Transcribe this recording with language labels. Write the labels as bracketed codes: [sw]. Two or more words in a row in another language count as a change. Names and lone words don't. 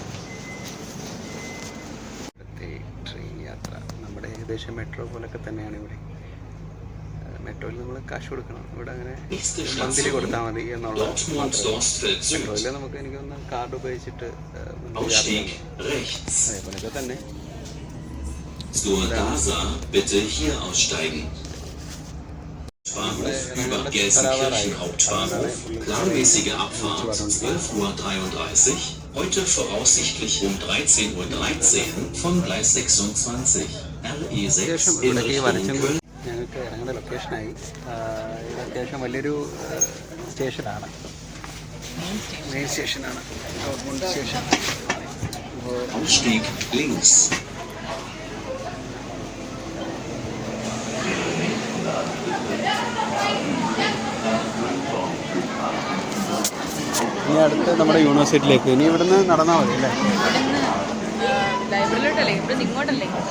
[ml] ട്രെയിൻ യാത്ര നമ്മുടെ ഏകദേശം മെട്രോ പോലൊക്കെ തന്നെയാണ് ഇവിടെ. മെട്രോയിൽ നമ്മൾ കാശ് കൊടുക്കണം, ഇവിടെ അങ്ങനെ മന്തിലി കൊടുത്താൽ മതി എന്നുള്ള. മെട്രോയിൽ നമുക്ക് എനിക്കൊന്ന് കാർഡ് ഉപയോഗിച്ചിട്ട് അതേപോലെയൊക്കെ തന്നെ. [de] Gelsenkirchen Hauptbahnhof, planmäßige Abfahrt 12:33 Uhr, heute voraussichtlich um 13:13 Uhr von Gleis 26, RE6 in Richtung Köln. [ml] ഞങ്ങൾക്ക് ഇറങ്ങേണ്ട ലൊക്കേഷനായി. ഇത് അത്യാവശ്യം വലിയൊരു സ്റ്റേഷനാണ്, [en] main station, [ml] ഡോർട്ട്മുണ്ട് സ്റ്റേഷൻ. [de] Ausstieg links. [ml] ഇനി അടുത്ത് നമ്മുടെ യൂണിവേഴ്സിറ്റിയിലേക്ക്. ഇനി ഇവിടുന്ന് നടന്നാൽ മതി അല്ലേ? ലൈബ്രറിയിലോട്ടല്ലേ, ഇവിടെ ഇങ്ങോട്ടല്ലേ?